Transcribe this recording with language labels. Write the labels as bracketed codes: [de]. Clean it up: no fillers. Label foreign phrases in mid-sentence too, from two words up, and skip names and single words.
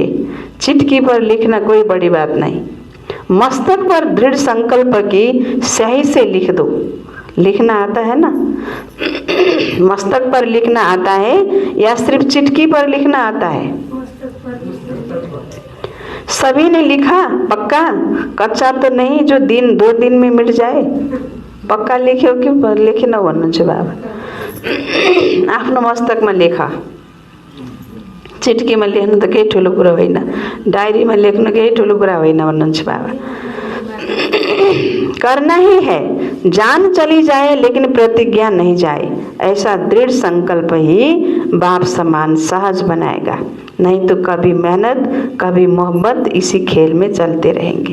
[hi] चिट्ठी पर लिखना कोई बड़ी बात नहीं। मस्तक पर दृढ़ संकल्प की स्याही से लिख दो। लिखना आता है ना? मस्तक पर लिखना आता है या सिर्फ चिट्ठी पर लिखना आता है? सभी ने लिखा पक्का, कच्चा तो नहीं जो 2 दिन में मिट जाए। [ne] पक्का लेख्यो कि लेखेन भन्नुहुन्छ बाबा? आफ्नो मस्तकमा लेख। चिट्कीमा लेख्नु त केही ठुलो कुरा होइन, डायरीमा लेख्नु केही ठुलो कुरा होइन भन्नुहुन्छ बाबा। [hi] करना ही है, जान चली जाए लेकिन प्रतिज्ञा नहीं जाए। ऐसा दृढ़ संकल्प ही बाप समान सहज बनाएगा। नहीं तो कभी मेहनत कभी मोहब्बत इसी खेल में चलते रहेंगे।